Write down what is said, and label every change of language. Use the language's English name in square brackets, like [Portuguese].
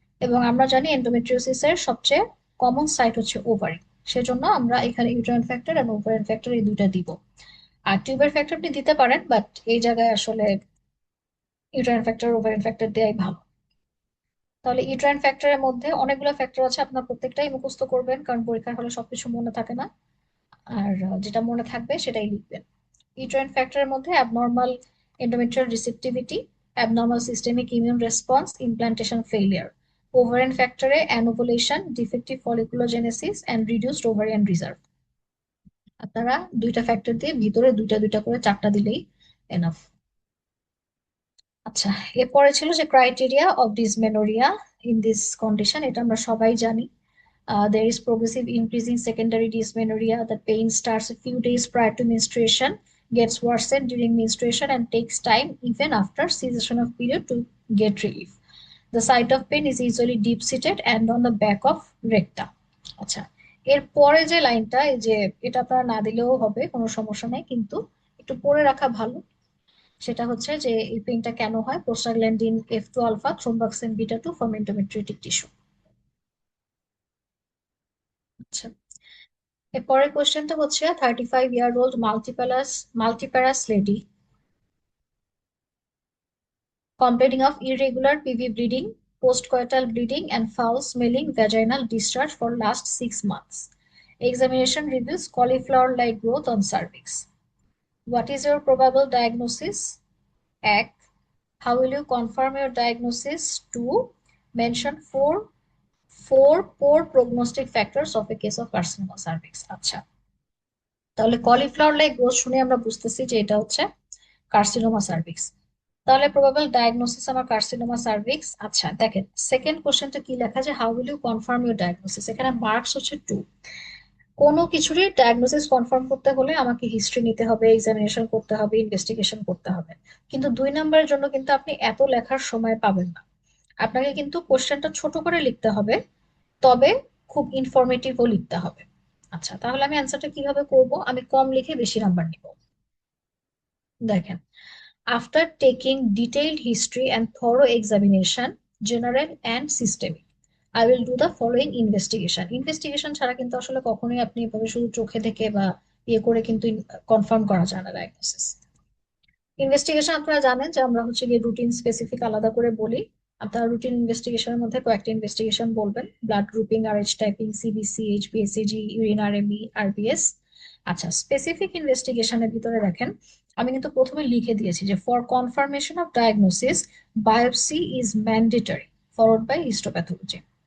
[Bangla] এবং আমরা জানি এন্ডোমেট্রিওসিসের সবচেয়ে কমন সাইট হচ্ছে ওভারি, সেজন্য আমরা এখানে ইউটেরাইন ফ্যাক্টর আর ওভারিয়ান ফ্যাক্টর এই দুইটা দিব। আর টিউবের ফ্যাক্টর আপনি দিতে পারেন, বাট এই জায়গায় আসলে ইউটেরাইন ফ্যাক্টর ওভারিয়ান ফ্যাক্টর দেয়াই ভালো। তাহলে ইউটেরাইন ফ্যাক্টরের মধ্যে অনেকগুলো ফ্যাক্টর আছে, আপনার প্রত্যেকটাই মুখস্থ করবেন, কারণ পরীক্ষার হলে সবকিছু মনে থাকে না। আর যেটা মনে থাকবে সেটাই লিখবেন। ইউটেরাইন ফ্যাক্টরের মধ্যে abnormal [English] endometrial receptivity, abnormal systemic immune response, implantation failure. Ovarian factor anovulation, defective folliculogenesis and reduced ovarian reserve. [Bangla] আপনারা দুইটা ফ্যাক্টর দিয়ে ভিতরে দুইটা দুইটা করে 4টা দিলেই এনাফ। আচ্ছা, এরপরে ছিল যে [English] criteria of dysmenorrhoea in this condition, [Bangla] এটা আমরা সবাই জানি। [English] There is progressive increase in secondary dysmenorrhea. The pain starts a few days prior to menstruation, gets worsened during menstruation, and takes time even after cessation of period to get relief. The site of pain is usually deep-seated and on the back of recta. [Bangla] আচ্ছা, এর পরে যে লাইনটা, এই যে এটা আপনারা না দিলেও হবে, কোনো সমস্যা নাই, কিন্তু একটু পড়ে রাখা ভালো। সেটা হচ্ছে যে এই পেইনটা কেন হয়, prostaglandin F2 alpha, thromboxane beta 2 for endometriotic tissue. আচ্ছা, এরপরের কোশ্চেনটা হচ্ছে [English] 35-year-old multiparous lady complaining of irregular PV bleeding, postcoital bleeding and foul smelling vaginal discharge for last 6 months. Examination reveals cauliflower-like growth on cervix. What is your probable diagnosis? 1. How will you confirm your diagnosis? 2. Mention four poor prognostic factors of a case of carcinoma cervix. [Bangla] আচ্ছা, তাহলে cauliflower like growth শুনে আমরা বুঝতেছি যে এটা হচ্ছে carcinoma cervix. তাহলে probable diagnosis আমার কার্সিনোমা সার্ভিক্স। আচ্ছা, দেখেন সেকেন্ড কোশ্চেনটা কি লেখা, যে [English] how will you confirm your diagnosis, [Bangla] এখানে মার্কস হচ্ছে 2। কোনো কিছুরই ডায়াগনোসিস কনফার্ম করতে হলে আমাকে হিস্ট্রি নিতে হবে, এক্সামিনেশন করতে হবে, ইনভেস্টিগেশন করতে হবে। কিন্তু 2 নম্বরের জন্য কিন্তু আপনি এত লেখার সময় পাবেন না, আপনাকে কিন্তু কোশ্চেনটা ছোট করে লিখতে হবে, তবে খুব ইনফরমেটিভও লিখতে হবে। আচ্ছা, তাহলে আমি অ্যান্সারটা কিভাবে করব, আমি কম লিখে বেশি নাম্বার নিব। [English] দেখেন, after taking detailed history and thorough examination, general and systemic, I will do the following investigation. [Bangla] Investigation ছাড়া কিন্তু আসলে কখনোই আপনি এভাবে শুধু চোখে দেখে বা ইয়ে করে কিন্তু কনফার্ম করা যায় না ডায়াগনোসিস। ইনভেস্টিগেশন আপনারা জানেন যে আমরা হচ্ছে গিয়ে রুটিন স্পেসিফিক আলাদা করে বলি। আপনারা রুটিন ইনভেস্টিগেশনের মধ্যে কয়েকটা ইনভেস্টিগেশন বলবেন: blood grouping, Rh typing, CBC, এইচবিএসিজি, ইউরিনারেমি, RBS. আচ্ছা, স্পেসিফিক ইনভেস্টিগেশনের ভিতরে দেখেন, আমি কিন্তু প্রথমে লিখে দিয়েছি যে [English] For confirmation of diagnosis biopsy is mandatory followed by histopathology.